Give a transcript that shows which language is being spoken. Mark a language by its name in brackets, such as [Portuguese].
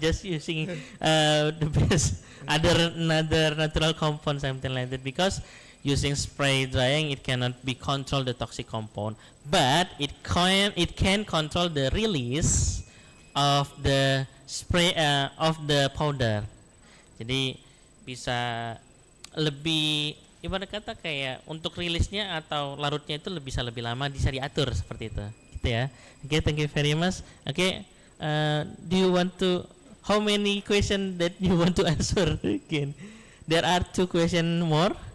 [English] Just using the best another natural compound, something like that. Because using spray drying, it cannot be control the toxic compound, but it can control the release of the spray of the powder. [Indonesian] Jadi bisa lebih, ibarat kata kayak untuk rilisnya atau larutnya itu bisa lebih lama, bisa diatur seperti itu, gitu ya. [English] Okay, thank you very much. Okay, do you want to, how many question that you want to answer again? There are 2 question more.